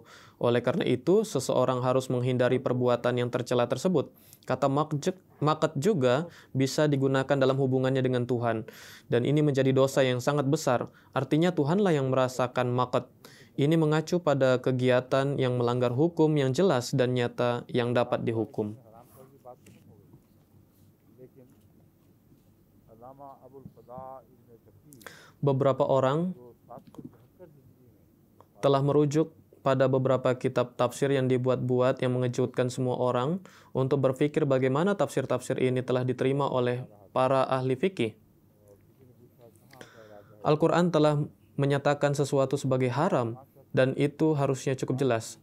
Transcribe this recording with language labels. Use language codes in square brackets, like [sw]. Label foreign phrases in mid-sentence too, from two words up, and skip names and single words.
[id] Oleh karena itu, seseorang harus menghindari perbuatan yang tercela tersebut. Kata maqat juga bisa digunakan dalam hubungannya dengan Tuhan. Dan ini menjadi dosa yang sangat besar. Artinya Tuhanlah yang merasakan maqat. Ini mengacu pada kegiatan yang melanggar hukum yang jelas dan nyata yang dapat dihukum. [ur] حرام کر کی بات تو نہیں ہو گئی، لیکن علامہ ابو الفدا ابن کثیر [id] Beberapa orang [ur] جو 772 ہجری میں [id] telah merujuk pada beberapa kitab tafsir yang dibuat-buat yang mengejutkan semua orang untuk berpikir bagaimana tafsir-tafsir ini telah diterima oleh para ahli fikih. Al-Quran telah menyatakan sesuatu sebagai haram dan itu harusnya cukup jelas.